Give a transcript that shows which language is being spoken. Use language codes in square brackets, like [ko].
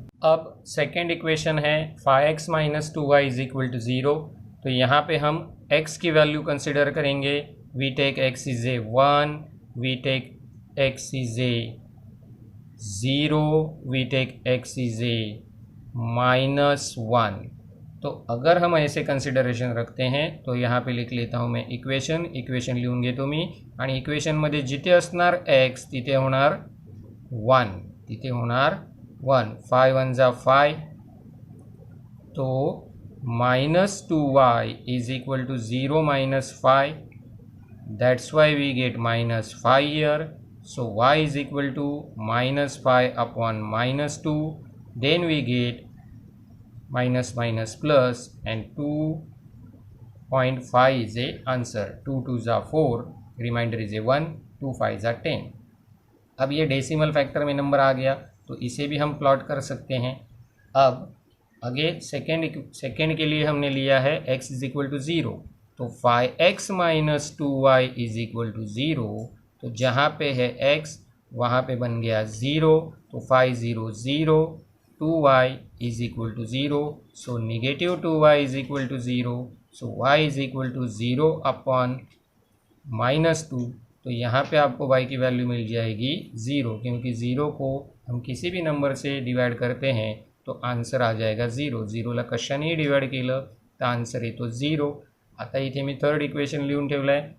[hi] अब second equation है 5x - 2y = 0। तो यहाँ पे हम x की वैल्यू कंसिडर करेंगे। [en] We take x is a 1, we take x is a 0, we take x is a -1। [hi] तो अगर हम ऐसे कंसिडरेशन रखते हैं तो यहाँ पे लिख लेता हूँ मैं [mr] इक्वेशन लिहून घेतो मी, आणि इक्वेशनमध्ये जिथे असणार x तिथे होणार 1, तिथे होणार 1। [en] 5 1 ज़ा 5, तो -2y = 0 - 5, that's why we get -5 here। so y is equal to -5/-2, then we get minus plus, and 2.5 is a answer। 2 2 ज़ा 4, remainder is a 1, 2 5 ज़ा 10। [hi] अब ये डेसिमल फैक्टर में नंबर आ गया तो इसे भी हम प्लॉट कर सकते हैं। अब आगे सेकेंड के लिए हमने लिया है x = 0, तो 5x - 2y = 0। तो जहाँ पे है x वहाँ पे बन गया 0, तो 5 0 0, 2y = 0, सो -2y = 0, सो y = 0/-2। तो यहाँ पे आपको y की वैल्यू मिल जाएगी 0, क्योंकि 0 को हम किसी भी नंबर से डिवाइड करते हैं तो आन्सर आ जाएगा 0। [mr] 0ला कशानेही डिवाइड केलं तर आन्सर येतो 0। आता इथे मी थर्ड इक्वेशन लिहून ठेवलं आहे।